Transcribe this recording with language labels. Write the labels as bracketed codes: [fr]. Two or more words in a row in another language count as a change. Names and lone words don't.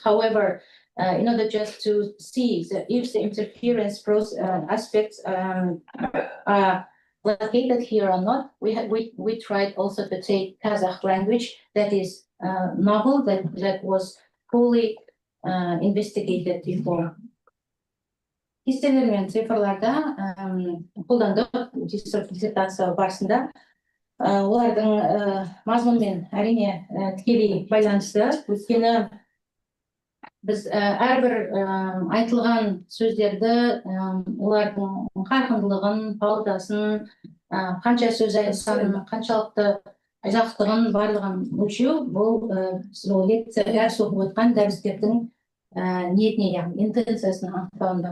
[en] However, in order just to see if the interference aspects are located here or not, we tried also to take Kazakh language that is novel, that was fully investigated before. [kk] Кестелер мен цифрларда қолдандық диссертация барысында олардың мазмұнымен әрине тікелей байланысты. Өйткені біз әрбір айтылған сөздерді олардың қарқындылығын, паудасын, қанша сөз санын, қаншалықты ұзақтығын барлығын өлшеу, бұл лекция дәріс оқып отқан дәрістердің ниетіне, яғни интенциясын анықтауында.